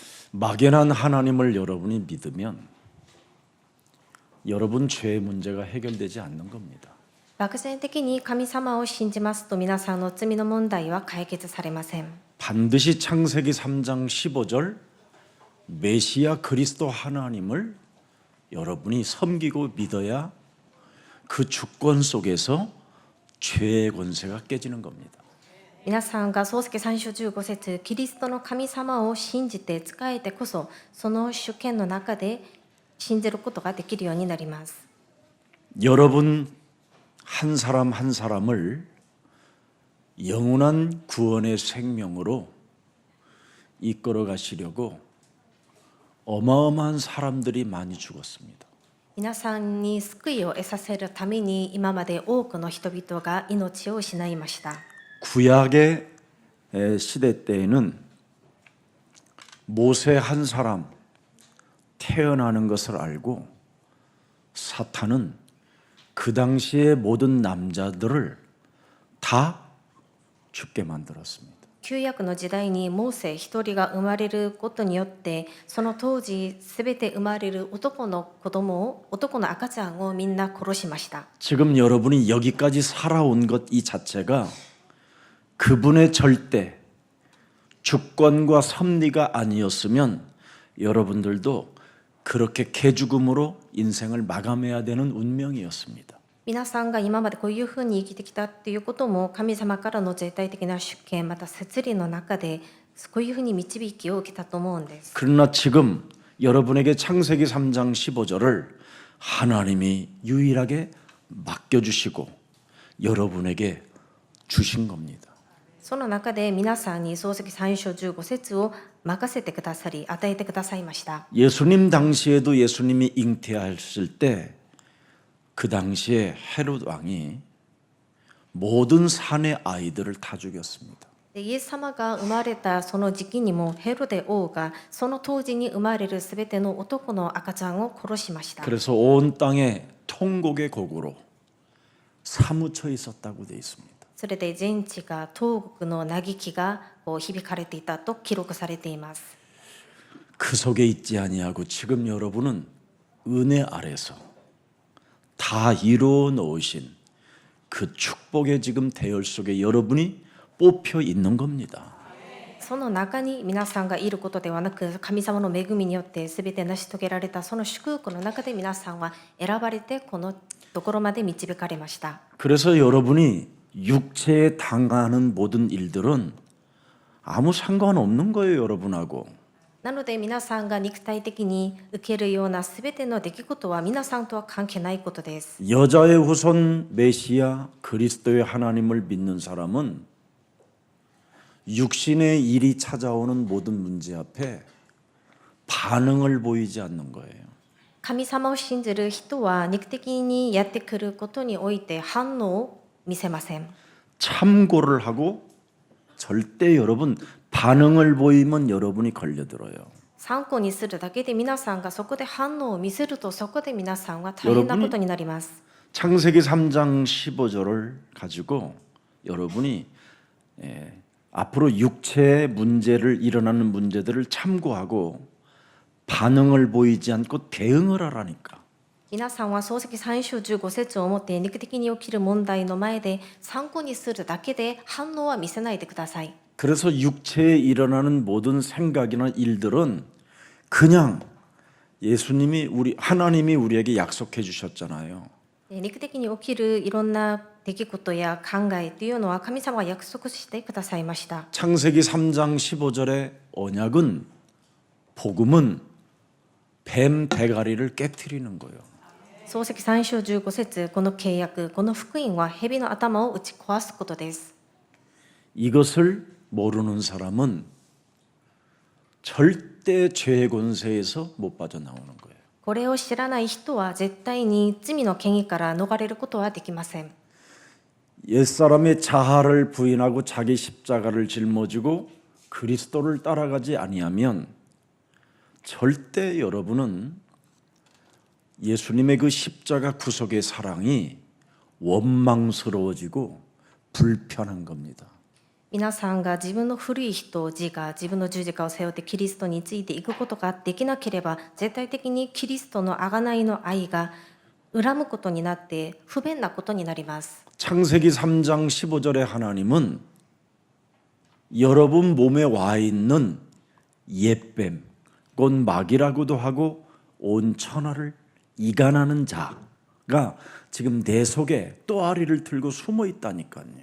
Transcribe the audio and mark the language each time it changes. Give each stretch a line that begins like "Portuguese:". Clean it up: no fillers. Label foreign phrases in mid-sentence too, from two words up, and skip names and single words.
Korean: 막연한 하나님을 여러분이 믿으면 여러분 죄의 문제가 해결되지 않는 겁니다.
Japanese: 漠然的に神様を信じますと皆さんの罪の問題は解決されません。
Korean: 반드시 창세기 3장 15절 메시아 그리스도 하나님을 여러분이 섬기고 믿어야 그 주권 속에서 죄의 권세가 깨지는 겁니다.
Japanese: 皆さんが創世記3章15節キリストの神様を信じて仕えてこそその主権の中で信じることができるようになります。
Korean: 여러분 한 사람 한 사람을 영원한 구원의 생명으로 이끌어 가시려고 어마어마한 사람들이 많이 죽었습니다.
Japanese: 皆さんに救いを得させるために今まで多くの人々が命を失いました。
Korean: 구약의 시대 때에는 모세 한 사람 태어나는 것을 알고 사탄은 그 당시의 모든 남자들을 다 죽게 만들었습니다.
Japanese: 旧約の時代にモーセ一人が生まれることによってその当時すべて生まれる男の赤ちゃんをみんな殺しました。
Korean: 지금 여러분이 여기까지 살아온 것 이 자체가 그분의 절대 주권과 섭리가 아니었으면 여러분들도 그렇게 개죽음으로 인생을 마감해야 되는 운명이었습니다.
Japanese: 皆さんが今までこういうふうに生きてきたっていうことも神様からの絶対的な主権また摂理の中でこういうふうに導きを受けたと思うんです。
Korean: 그러나 지금 여러분에게 창세기 3장 15절을 하나님이 유일하게 맡겨주시고 여러분에게 주신 겁니다.
Japanese: その中で皆さんに創世記3章15節を任せてくださり与えてくださいました。
Korean: 예수님 당시에도 예수님이 잉태하셨을 때 그 당시에 헤롯 왕이 모든 산의 아이들을 다 죽였습니다.
Japanese: でイエス様が生まれたその時期にもヘロデ王がその当時に生まれるすべての男の赤ちゃんを殺しました。
Korean: 그래서 온 땅에 통곡의 곡으로 사무쳐 있었다고 되어 있습니다.
Japanese: それで全地が東国の嘆きがこう響かれていたと記録されています。
Korean: 그 속에 있지 아니하고 지금 여러분은 은혜 아래서 다 이루어 놓으신 그 축복의 지금 대열 속에 여러분이 뽑혀 있는 겁니다.
Japanese: その中に皆さんがいることではなく神様の恵みによって全て成し遂げられたその祝福の中で皆さんは選ばれてこのところまで導かれました。
Korean: 그래서 여러분이 육체에 당하는 모든 일들은 아무 상관없는 거예요, 여러분하고.
Japanese: なので皆さんが肉体的に受けるような全ての出来事は皆さんとは関係ないことです。
Korean: 여자의 후손 메시아 그리스도의 하나님을 믿는 사람은 육신의 일이 찾아오는 모든 문제 앞에 반응을 보이지 않는 거예요.
Japanese: 神様を信じる人は肉的にやってくることにおいて反応を見せません。
Korean: 참고를 하고 절대 여러분 반응을 보이면 여러분이 걸려들어요.
Japanese: 参考にするだけで皆さんがそこで反応を見せるとそこで皆さんは大変なことになります。
Korean: 창세기 3장 15절을 가지고 여러분이 앞으로 육체의 문제를 일어나는 문제들을 참고하고 반응을 보이지 않고 대응을 하라니까.
Japanese: 皆さんは創世記3章15節をもって肉的に起きる問題の前で参考にするだけで反応は見せないでください。
Korean: 그래서 육체에 일어나는 모든 생각이나 일들은 그냥 하나님이 우리에게 약속해 주셨잖아요.
Japanese: 肉的に起きるいろんな出来事や考えというのは神様が約束してくださいました。
Korean: 창세기 3장 15절의 언약은 복음은 뱀 대가리를 깨트리는 거예요.
Japanese: 創世記3章15節この契約この福音は蛇の頭を打ち壊すことです。
Korean: 이것을 모르는 사람은 절대 죄의 권세에서 못 빠져나오는 거예요.
Japanese: これを知らない人は絶対に罪の権威から逃れることはできません。
Korean: 옛사람의 자아를 부인하고 자기 십자가를 짊어지고 그리스도를 따라가지 아니하면 절대 여러분은 예수님의 그 십자가 구속의 사랑이 원망스러워지고 불편한 겁니다.
Japanese: 皆さんが自分の古い人自が自分の十字架を背負ってキリストについていくことができなければ絶対的にキリストの贖いの愛が恨むことになって不便なことになります。
Korean: 창세기 3장 15절에 하나님은 여러분 몸에 와 있는 옛뱀, 곧 마귀라고도 하고 온 천하를 이간하는 자가 지금 내 속에 또아리를 들고 숨어 있다니까요.